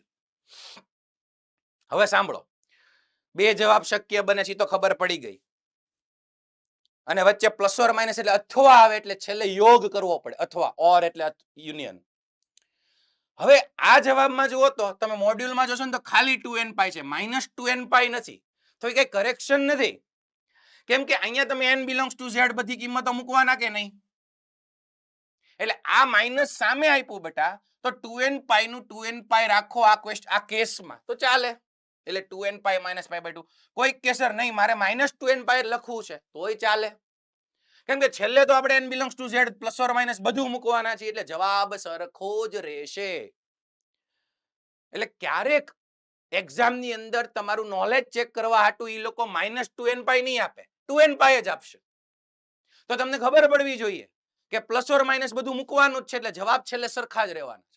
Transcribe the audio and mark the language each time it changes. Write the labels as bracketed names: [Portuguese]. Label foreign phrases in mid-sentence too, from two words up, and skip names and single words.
[Gujarati] હવે સાંભળો, બે જવાબ શક્ય બને છે તો ખબર પડી ગઈ, અને વચ્ચે [English] plus or minus [Gujarati] એટલે અથવા આવે એટલે છેલ્લે યોગ કરવો પડે. અથવા ઓર એટલે યુનિયન. હવે આ જવાબમાં જુઓ તો તમે મોડ્યુલમાં જોશો ને તો ખાલી 2n pi છે, માઇનસ 2n pi નથી. તો એ કઈ કરેક્શન નથી, કેમ કે અહીંયા તમે [English] n belongs to z [Gujarati] બધી કિંમતો મૂકવાના કે નહીં. એટલે આ માઇનસ સામે આપ્યું બેટા, તો 2n pi નું 2n pi રાખો આ કેસમાં તો ચાલે. એટલે 2n pi [English] minus pi by 2. [Gujarati] કોઈ કેસર નહીં, મારે minus 2n pi લખવું છે તોય ચાલે, કેમ કે છેલ્લે તો આપણે [English] n belongs to z plus or minus [Gujarati] બધું મૂકવાના છે, એટલે જવાબ સરખો જ રહેશે. એટલે ક્યારેક એક્ઝામ ની અંદર તમારું નોલેજ ચેક કરવા હાટુ ઈ લોકો minus 2n pi નહીં આપે, 2n pi જ આપશે. તો તમને ખબર પડવી જોઈએ કે [English] plus or minus [Gujarati] બધું મૂકવાનું જ છે, એટલે જવાબ છેલ્લે સરખા જ રહેવાના છે.